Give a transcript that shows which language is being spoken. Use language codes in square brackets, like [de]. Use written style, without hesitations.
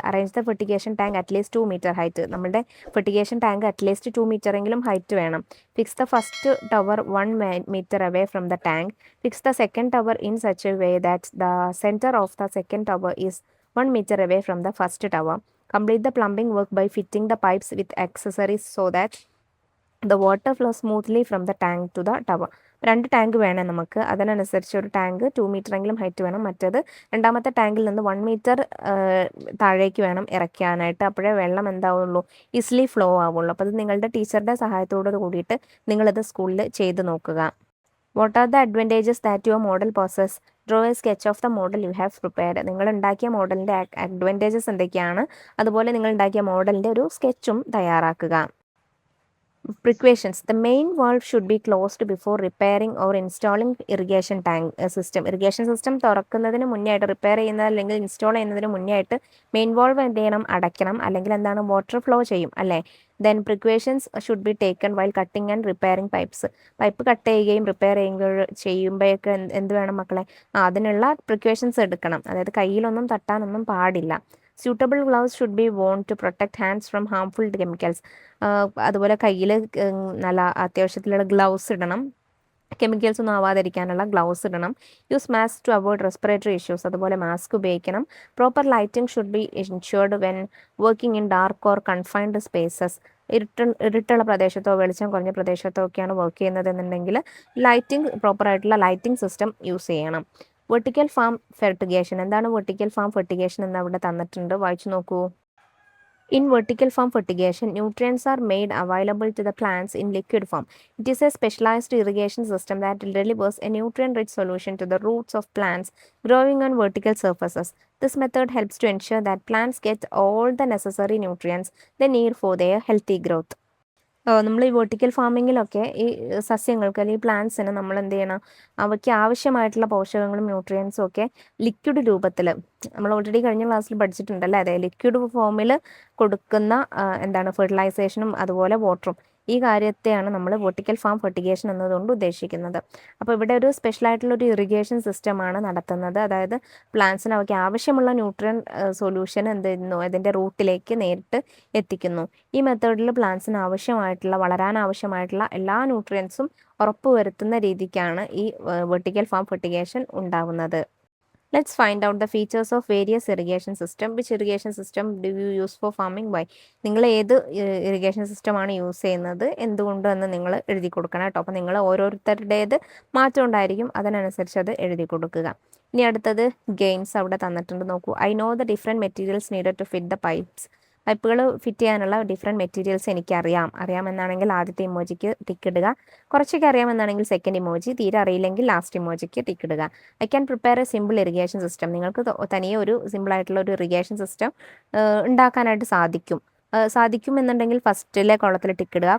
[en] Arrange the fertigation tank at least 2 metre height. [ml] നമ്മുടെ fertigation tank at least 2 metre എങ്കിലും height വേണം. [en] Fix the first tower 1 metre away from the tank. Fix the second tower in such a way that the centre of the second tower is 1 meter away from the first tower. Complete the plumbing work by fitting the pipes with accessories so that the water flows smoothly from the tank to the tower. [ml] 2 tank വേണം നമുക്ക്. അതിനനുസരിച്ച് ഒരു tank 2 metre എങ്കിലും height വേണം. മറ്റേത് രണ്ടാമത്തെ ടാങ്കിൽ നിന്ന് 1 മീറ്റർ താഴേക്ക് വേണം ഇറക്കാനായിട്ട്. അപ്പോഴേ വെള്ളം എന്താവുള്ളൂ, ഈസിലി ഫ്ലോ ആവുള്ളൂ. അപ്പോൾ അത് നിങ്ങളുടെ ടീച്ചറുടെ സഹായത്തോട് കൂടിയിട്ട് നിങ്ങളിത് സ്കൂളിൽ ചെയ്ത് നോക്കുക. [en] What are the advantages that your model possess? Draw a sketch of the model you have prepared. [ml] നിങ്ങൾ ഉണ്ടാക്കിയ മോഡലിൻ്റെ അഡ്വാൻറ്റേജസ് എന്തൊക്കെയാണ്, അതുപോലെ നിങ്ങൾ ഉണ്ടാക്കിയ മോഡലിൻ്റെ ഒരു സ്കെച്ചും തയ്യാറാക്കുക. [en] Precautions. The main valve should be closed before repairing or installing irrigation tank system. [ml] Irrigation system തുറക്കുന്നതിന് മുന്നേ ആയിട്ട്, റിപ്പയർ ചെയ്യുന്നത് അല്ലെങ്കിൽ ഇൻസ്റ്റാൾ ചെയ്യുന്നതിന് മുന്നേ ആയിട്ട് മെയിൻ വാൾവ് എന്ത് ചെയ്യണം, അടയ്ക്കണം. അല്ലെങ്കിൽ എന്താണ്, വാട്ടർ ഫ്ലോ ചെയ്യും അല്ലേ. [en] Then precautions should be taken while cutting and repairing pipes. [ml] Pipe cut ചെയ്യുകയും റിപ്പയർ ചെയ്യുമ്പോഴൊക്കെ എന്ത് വേണം മക്കളെ, അതിനുള്ള പ്രിക്വേഷൻസ് എടുക്കണം. അതായത് കയ്യിലൊന്നും തട്ടാനൊന്നും പാടില്ല. [en] Suitable gloves should be worn to protect hands from harmful chemicals. [ml] അതുപോലെ കയ്യിൽ നല്ല അത്യാവശ്യത്തിലുള്ള ഗ്ലൗസ് ഇടണം, കെമിക്കൽസ് ഒന്നും ആവാതിരിക്കാനുള്ള ഗ്ലൗസ് ഇടണം. [en] Use mask to avoid respiratory issues. [ml] അതുപോലെ മാസ്ക് ഉപയോഗിക്കണം. [en] Proper lighting should be ensured when working in dark or confined spaces. [ml] ഇരുട്ടുള്ള പ്രദേശത്തോ വെളിച്ചം കുറഞ്ഞ പ്രദേശത്തോ ഒക്കെയാണ് വർക്ക് ചെയ്യുന്നത് എന്നുണ്ടെങ്കിൽ പ്രോപ്പറായിട്ടുള്ള ലൈറ്റിംഗ് സിസ്റ്റം യൂസ് ചെയ്യണം. Vertical farm fertigation. എന്താണ് വെർട്ടിക്കൽ ഫാം ഫെർട്ടിഗേഷൻ എന്ന് അവിടെ തന്നിട്ടുണ്ട്, വായിച്ചു നോക്കൂ. [en] In vertical farm fertigation, nutrients are made available to the plants in liquid form. It is a specialized irrigation system that delivers a nutrient-rich solution to the roots of plants growing on vertical surfaces. This method helps to ensure that plants get all the necessary nutrients they need for their healthy growth. [ml] നമ്മൾ ഈ vertical ഫാമിങ്ങിലൊക്കെ ഈ സസ്യങ്ങൾക്ക് അല്ലെങ്കിൽ പ്ലാന്റ്സിന് നമ്മൾ എന്ത് ചെയ്യണം, അവയ്ക്ക് ആവശ്യമായിട്ടുള്ള പോഷകങ്ങളും ന്യൂട്രിയൻസും ഒക്കെ ലിക്വിഡ് രൂപത്തിൽ നമ്മൾ ഓൾറെഡി കഴിഞ്ഞ ക്ലാസ്സിൽ പഠിച്ചിട്ടുണ്ടല്ലേ, അതെ, ലിക്വിഡ് ഫോമിൽ കൊടുക്കുന്ന എന്താണ് ഫെർട്ടിലൈസേഷനും അതുപോലെ വാട്ടറും, ഈ കാര്യത്തെയാണ് നമ്മൾ വെർട്ടിക്കൽ ഫാം ഫെർട്ടിഗേഷൻ എന്നതുകൊണ്ട് ഉദ്ദേശിക്കുന്നത്. അപ്പോൾ ഇവിടെ ഒരു സ്പെഷ്യലായിട്ടുള്ള ഒരു ഇറിഗേഷൻ സിസ്റ്റമാണ് നടത്തുന്നത്. അതായത് പ്ലാന്റ്സിന് അവയ്ക്ക് ആവശ്യമുള്ള ന്യൂട്രിയൻ സൊല്യൂഷൻ എന്ത് ചെയ്യുന്നു, അതിൻ്റെ റൂട്ടിലേക്ക് നേരിട്ട് എത്തിക്കുന്നു. ഈ മെത്തേഡിൽ പ്ലാന്റ്സിന് വളരാൻ ആവശ്യമായിട്ടുള്ള എല്ലാ ന്യൂട്രിയൻസും ഉറപ്പുവരുത്തുന്ന രീതിക്കാണ് ഈ വെർട്ടിക്കൽ ഫാം ഫെർട്ടിഗേഷൻ ഉണ്ടാവുന്നത്. [en] Let's find out the features of various irrigation system. Which irrigation system do you use for farming? Why? [ml] നിങ്ങൾ ഏത് ഇറിഗേഷൻ സിസ്റ്റമാണ് യൂസ് ചെയ്യുന്നത്, എന്തുകൊണ്ട് എന്ന് നിങ്ങൾ എഴുതി കൊടുക്കണം കേട്ടോ. അപ്പോൾ നിങ്ങൾ ഓരോരുത്തരുടേത് മാറ്റം ഉണ്ടായിരിക്കും, അതിനനുസരിച്ച് അത് എഴുതി കൊടുക്കുക. ഇനി അടുത്തത് ഗെയിൻസ് അവിടെ തന്നിട്ടുണ്ട്, നോക്കൂ. [en] I know the different materials needed to fit the pipes. [ml] പൈപ്പുകൾ ഫിറ്റ് ചെയ്യാനുള്ള ഡിഫറെൻറ്റ് മെറ്റീരിയൽസ് അറിയാമെന്നാണെങ്കിൽ ആദ്യത്തെ ഇമോജിക്ക് ടിക്ക് ഇടുക. കുറച്ചൊക്കെ അറിയാമെന്നാണെങ്കിൽ സെക്കൻഡ് ഇമോജി, തീരെ അറിയില്ലെങ്കിൽ ലാസ്റ്റ് ഇമോജിക്ക് ടിക്ക് ഇടുക. [en] I can prepare a simple irrigation system. [ml] നിങ്ങൾക്ക് തനിയെ ഒരു സിമ്പിളായിട്ടുള്ള ഒരു ഇറിഗേഷൻ സിസ്റ്റം ഉണ്ടാക്കാനായിട്ട് സാധിക്കും എന്നുണ്ടെങ്കിൽ ഫസ്റ്റിലെ കോളത്തിൽ ടിക്ക് ഇടുക.